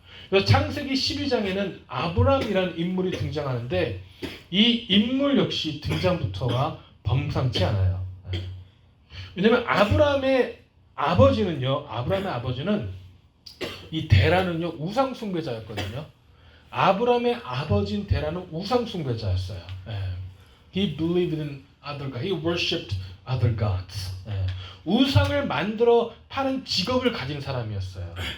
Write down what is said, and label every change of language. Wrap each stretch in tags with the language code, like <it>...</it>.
<ko>그래서 창세기 12장에는 아브라함이라는 인물이 등장하는데 이 인물 역시 등장부터가 범상치 않아요. 왜냐하면 아브라함의 아버지는 이 데라는요 우상 숭배자였거든요. 아브라함의 아버지인 데라는 우상 숭배자였어요.</ko> <en>He believed in other gods. He worshipped other gods.</en> <ko>우상을 만들어 파는 직업을 가진 사람이었어요.</ko>